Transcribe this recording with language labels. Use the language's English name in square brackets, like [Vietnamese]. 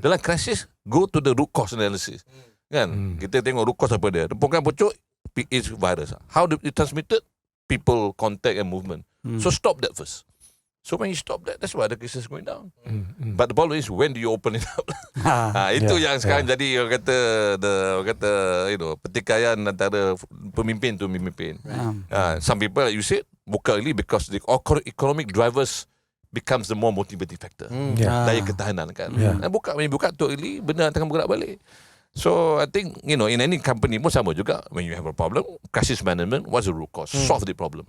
[English] Dalam crisis, go to the root cause analysis. [Malay] Kan, kita tengok [English] root cause apa dia. [Malay] Bukan pucuk [English] is virus. How do it transmitted? People, contact and movement. So stop that first. So when you stop that, that's why the cases going down. But the problem is, when do you open it up? [Malay] Itu yang sekarang jadi orang kata pertikaian antara pemimpin tu pemimpin. [English] Some people, like you said, buka early because the economic drivers becomes the more motivating factor. [Malay] Daya ketahanan kan. Dan [English] when you [Malay] buka [English] too early, [Malay] benda akan bergerak balik. [English] So I think in any company [Malay] pun sama juga. [English] When you have a problem, crisis management, what's the root cause? Solve the problem.